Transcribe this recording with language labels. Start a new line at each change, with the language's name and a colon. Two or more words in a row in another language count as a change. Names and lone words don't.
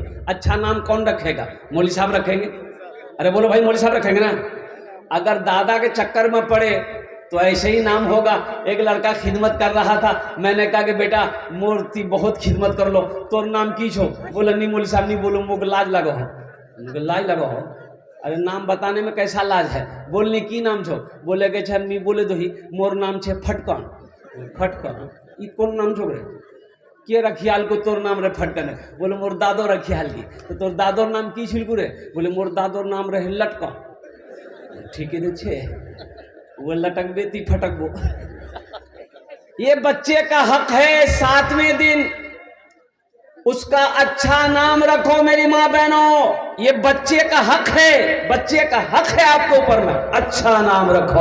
Hindi: अच्छा नाम कौन रखेगा? मौली साहब रखेंगे। अरे बोलो भाई, मौली साहब रखेंगे ना। अगर दादा के चक्कर में पड़े तो ऐसे ही नाम होगा। एक लड़का खिदमत कर रहा था, मैंने कहा कि बेटा मूर्ति बहुत खिदमत कर लो,
Surjapuri: तोर नाम की छो?
Hindi: बोला नहीं मौली साहब, नहीं बोलो, मुझे
Surjapuri: लाज लगो हो। लाज लगो हो?
Hindi: अरे नाम बताने में कैसा लाज है?
Surjapuri: बोलने की नाम छो? बोले के छे नहीं बोले दो ही, मोर नाम छे फटकन। फटकन ई कौन नाम छो रे? के रखियाल को तोर नाम रे फटकन? बोले मोर दादो रखियाल की। तो तोर दादोर नाम की छिलकू रे? बोले मोर दादोर नाम रहे लटकन।
Hindi: ठीक है
Surjapuri: छे, वो लटक बेती फटकबो।
Hindi: ये बच्चे का हक है, 7वें दिन उसका अच्छा नाम रखो। मेरी माँ बहनों, ये बच्चे का हक है, बच्चे का हक है आपके ऊपर में, अच्छा नाम रखो।